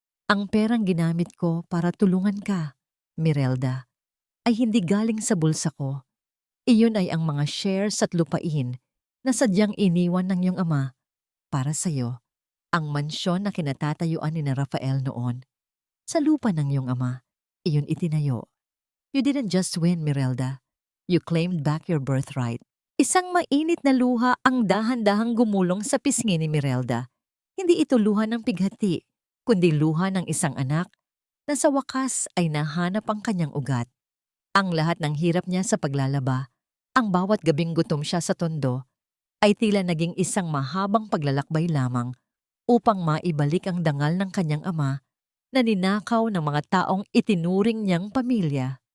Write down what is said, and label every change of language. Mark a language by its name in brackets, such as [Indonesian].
[Filipino] Ang perang ginamit ko para tulungan ka, Mirelda, ay hindi galing sa bulsa ko. Iyon ay ang mga shares at lupain na sadyang iniwan ng iyong ama para sa iyo. Ang mansyon na kinatatayuan ni na Rafael noon. Sa lupa ng iyong ama, iyon itinayo. [English] You didn't just win, Mirelda. You claimed back your birthright. [Filipino] Isang mainit na luha ang dahan-dahang gumulong sa pisngi ni Mirelda. Hindi ito luha ng pighati, kundi luha ng isang anak na sa wakas ay nahanap ang kanyang ugat. Ang lahat ng hirap niya sa paglalaba, ang bawat gabing gutom siya sa Tondo, ay tila naging isang mahabang paglalakbay lamang upang maibalik ang dangal ng kanyang ama na ninakaw ng mga taong itinuring niyang pamilya.